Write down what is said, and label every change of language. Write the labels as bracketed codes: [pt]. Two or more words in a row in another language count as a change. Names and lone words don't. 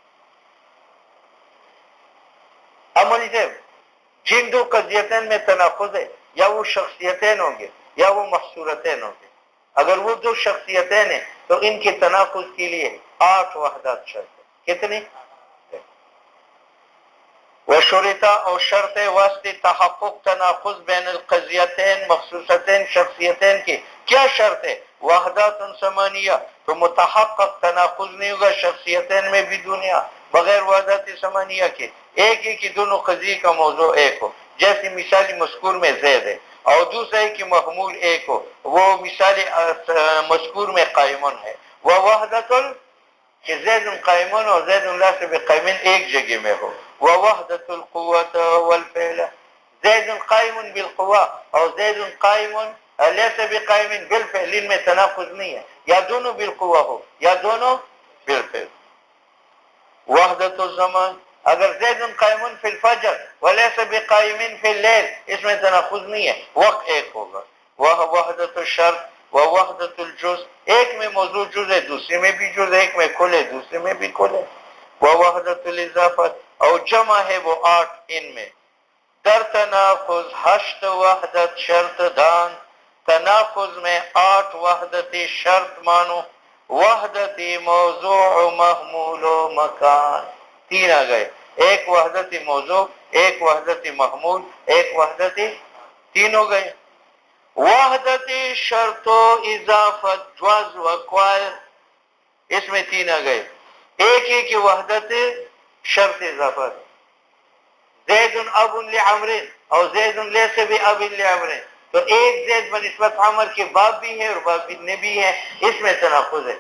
[ur] عملی سے جن دو قضیتین میں تناقض ہے، یا وہ شخصیتین ہوں گے یا وہ محصورتین ہوں گے۔ اگر وہ دو شخصیتین ہیں تو ان کے تناقض کے لیے 8 وحدات شرط ہے۔ کتنی؟ وشرطہ اور شرط واسطے [ar] تحقق تناقض بین القضیتین [ur] مخصوصتین شخصیتین کے کیا شرط ہے؟ [ar] وحدات ثمانیہ، [ur] تو متحقق تناقض نہیں ہوگا شخصیتین میں بھی دنیا بغیر [ar] وحدات ثمانیہ [ur] کے۔ ایک ہے کہ دونوں قضیے کا موضوع ایک ہو، جیسے مثالی مذکور میں زید ہے، اور دوسرا ہے کہ محمول ایک ہو، وہ مثالی مذکور میں قائمون ہے۔ وہ وحدت کہ [ar] زید قائمون [ur] اور [ar] زید لیس بقائمین [ur] ایک جگہ میں ہو۔ [ar] ووحدت القوة والفعل، زید قائم بالقوة [ur] اور [ar] زید قائم لیس بقائم بالفعل، [ur] ان میں تناقض نہیں ہے، یا دونوں بالقوة ہو یا دونوں بالفعل۔ [ar] وحدت الزمان، اگر زید قائم فی الفجر ولیس بقائم فی اللیل، [ur] اس میں تناقض نہیں ہے، وقت ایک ہوگا۔ [ar] وحدت الشرط ووحدت الجز، [ur] ایک میں موضوع جز ہے دوسرے میں بھی جز ہے، ایک میں کل ہے دوسرے میں بھی کل ہے۔ [ar] ووحدت الاضافت، [ur] اور جمع ہے وہ 8 ان میں۔ [fa] در تناقض 8 وحدت شرط دان، [ur] تناقض میں 8 وحدت شرط مانو، [fa] وحدت موضوع محمول و مکان، [ur] 3 آ گئے، ایک وحدت موضوع، ایک وحدت محمول، ایک وحدت، 3 ہو گئے۔ [fa] وحدت شرط و اضافت جواز و قوال، [ur] اس میں 3 آ گئے، ایک ہی کہ وحدت شرط اضافت، [ar] زید اب لعمر [ur] اور [ar] زید لیس باب لعمر، [ur] تو ایک زید بنسبت عمر کے باپ بھی ہے اور باپ نے بھی ہے، اس میں تناقض ہے۔